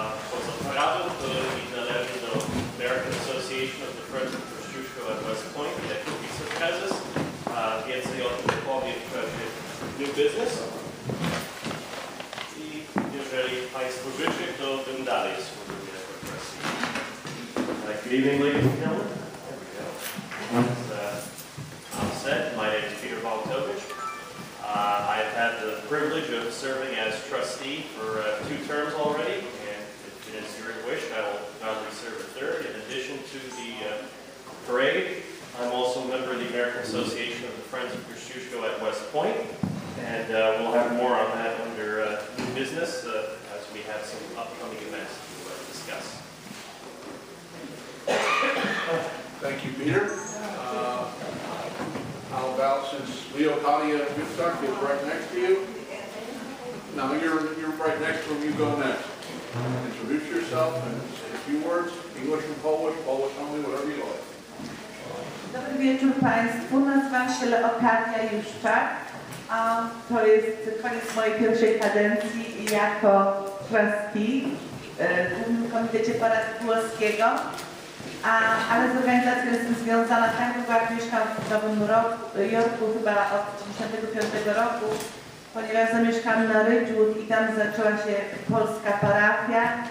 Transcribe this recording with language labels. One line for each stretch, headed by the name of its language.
Polish: Poza paradą, to mi należy do American Association of the Friends of Kościuszko at West Point jako wiceprezes. Więcej o tym powiem w czasie New Business. Jeżeli Państwo życzy, to bym dalej służył jako trustee.
English: Good evening, ladies and gentlemen. There we go. As Tom said, my name is Peter Walentowicz. I've had the privilege of serving as trustee for 2 terms already, and if it is your wish, I will gladly serve a 3rd. In addition to the parade, I'm also a member of the American Association of the Friends of Kościuszko at West Point, and we'll have more on that under new business as we have some upcoming events to discuss. Thank you, Peter. How about, since Leo Kadia Gutsuck is right next to you? No, you're right next to him. You go next. Introduce yourself and say a few words. English and Polish, Polish only, whatever you like.
Polish: Dobry wieczór Państwu. Nazywam się Leokadia Juszczak. To jest koniec mojej pierwszej kadencji jako trustee w Głównym Komitecie Parady Pulaskiego, ale z organizacją jestem związana tak długo, jak mieszkam w Nowym Jorku, chyba od 1995 roku, ponieważ zamieszkam na Ridgewood i tam zaczęła się polska parafia.